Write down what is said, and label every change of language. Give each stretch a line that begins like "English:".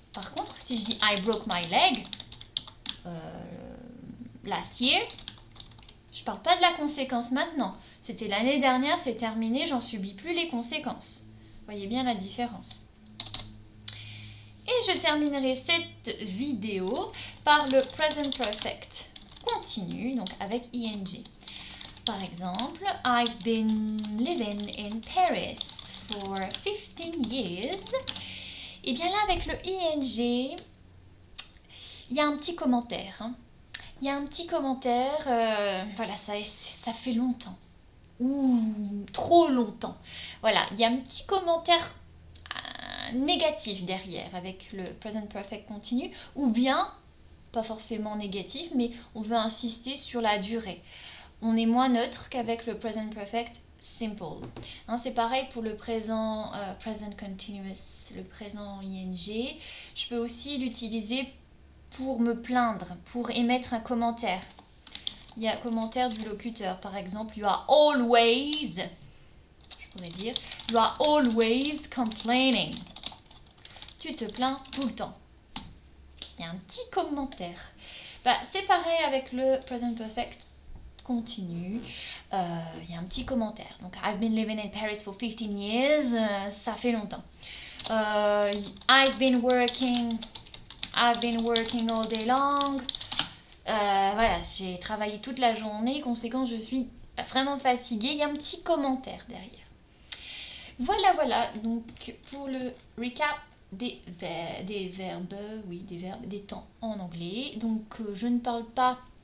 French: Par contre, si je dis
English: I broke my leg, last year,
French: je ne parle pas de la conséquence maintenant. C'était l'année dernière, c'est terminé, j'en subis plus les conséquences. Vous voyez bien la différence. Et je terminerai cette vidéo par le present perfect continu, donc avec ing. Par exemple,
English: I've been living in Paris for 15 years.
French: Et bien là, avec le ing, il y a un petit commentaire. Il y a un petit commentaire, voilà, ça fait longtemps. Ou trop longtemps. Voilà, il y a un petit commentaire négatif derrière avec le present perfect continu. Ou bien, pas forcément négatif, mais on veut insister sur la durée. On est moins neutre qu'avec le present perfect simple. C'est pareil pour le présent present continuous, le présent ing. Je peux aussi l'utiliser pour me plaindre, pour émettre un commentaire. Il y a un commentaire du locuteur, par exemple, you are always, je pourrais dire,
English: you are always complaining.
French: Tu te plains tout le temps. Il y a un petit commentaire. C'est pareil avec le present perfect continue, il y a un petit commentaire. Donc,
English: I've been living in Paris for 15 years,
French: ça fait longtemps.
English: I've been working all day long.
French: Voilà, j'ai travaillé toute la journée, conséquence, je suis vraiment fatiguée. Il y a un petit commentaire derrière. Voilà, donc pour le recap des verbes, des temps en anglais. Donc, je ne parle pas